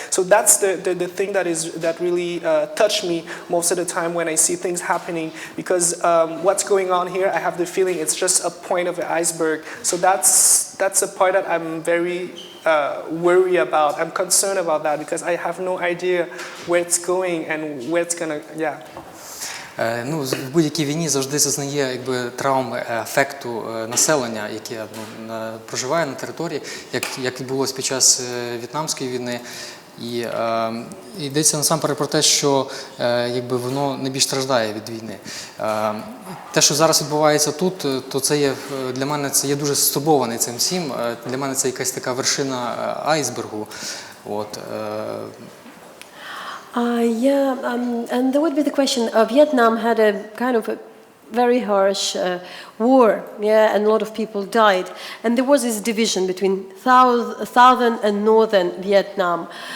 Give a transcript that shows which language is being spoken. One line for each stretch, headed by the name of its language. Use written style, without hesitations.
English: So that's the thing that really touched me most of the time when I see things happening, because what's going on here, I have the feeling it's just a point of the iceberg. So that's a part that I'm very worry about. I'm concerned about that because I have no idea where it's going and where it's gonna, yeah.
Ukrainian: Ну, в будь-якій війні завжди зазнає якби травми ефекту населення, яке проживає на території, як відбулося під час В'єтнамської війни. І йдеться насамперед про те, що якби воно найбільш страждає від війни. Те, що зараз відбувається тут, то це є для мене це є дуже стурбований цим всім. Для мене це якась така вершина айсбергу. От.
English: And there would be the question, Vietnam had a kind of very harsh war, yeah, and a lot of people died. And there was this division between southern and northern Vietnam.